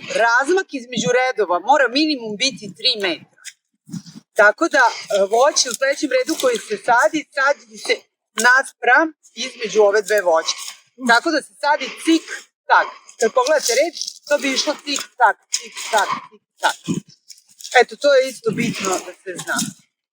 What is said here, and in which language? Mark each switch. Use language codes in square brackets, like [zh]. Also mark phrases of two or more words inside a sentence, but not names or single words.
[sr] Razmak između redova mora minimum biti 3 metra. Tako da voće u sledećem redu koji se sadi se naspram između ove dve voćke. Tako da se sadi cik-tak. Kad pogledate red, to bi išlo cik-tak, cik-tak, cik-tak. Eto, to je isto bitno da se zna.